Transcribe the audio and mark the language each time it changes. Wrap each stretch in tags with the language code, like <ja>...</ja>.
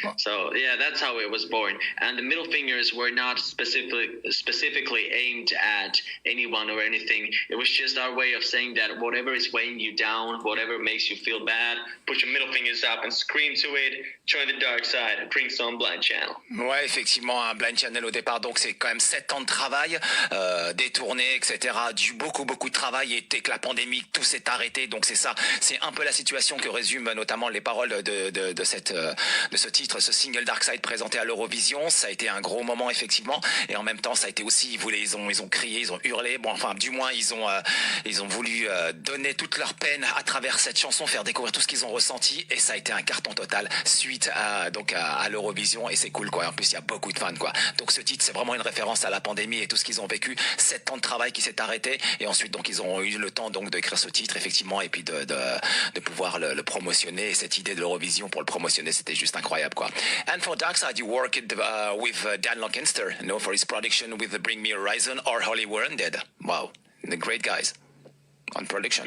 <en>So yeah, that's how it was born. And the middle fingers were not specifically aimed at anyone or anything. It was just our way of saying that whatever is weighing you down, whatever makes you feel bad, put your middle fingers up and scream to it, join the dark side, drink some Blind Channel.</en> <fr>Ouais, effectivement, un Blind Channel au départ, donc c'est quand même 7 ans de travail, des tournées, etc. Beaucoup de travail, et que la pandémie, tout s'est arrêté, donc c'est ça, c'est un peu la situation que résument notamment les paroles de ce titre, ce single Dark Side présenté à l'Eurovision. Ça a été un gros moment, effectivement, et en même temps, ça a été aussi, ils ont crié, ils ont hurlé, bon, enfin, du moins, ils ont voulu donner toute leur peine à travers cette chanson, faire découvrir tout ce qu'ils ont ressenti, et ça a été un carton total suite à l'Eurovision, et c'est cool, quoi. En plus, il y a beaucoup de fans, quoi. Donc ce titre, c'est vraiment une référence à la pandémie et tout ce qu'ils ont vécu, 7 ans de travail qui s'est arrêté, et ensuite donc ils ont eu le temps donc d'écrire ce titre, effectivement, et puis de pouvoir le promotionner. Et cette idée de l'Eurovision pour le promotionner, c'était juste incroyable, quoi.</fr> <en>And for Dark Side, you worked with Dan Lancaster, you know, for his production with the Bring Me Horizon or Holly Wounded. Wow, the great guys on production.</en>